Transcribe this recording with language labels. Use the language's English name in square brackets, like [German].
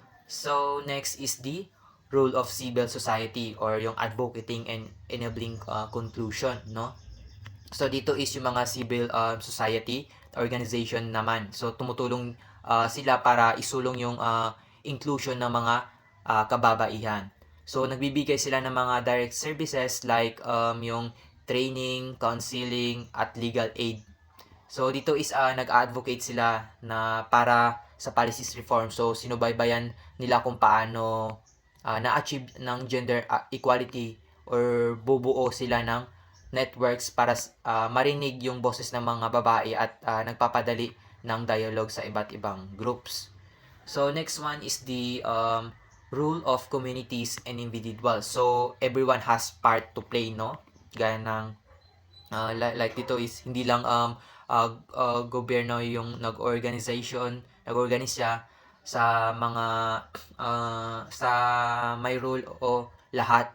[English] So, next is the role of civil society or yung advocating and enabling conclusion, no? [Filipino] So, dito is yung mga civil society organization naman. So, tumutulong sila para isulong yung inclusion ng mga kababaihan. So, nagbibigay sila ng mga direct services like yung training, counseling, at legal aid. So, dito is nag-advocate sila na para sa policies reform. So, sinubaybayan nila kung paano na-achieve ng gender equality or bubuo sila ng networks para marinig yung boses ng mga babae at nagpapadali ng dialogue sa iba't ibang groups. [English] So, next one is the role of communities and individuals. So, everyone has part to play, no? [Filipino] Gaya ng like dito is hindi lang gobyerno yung nag-organize siya sa mga sa may role o lahat.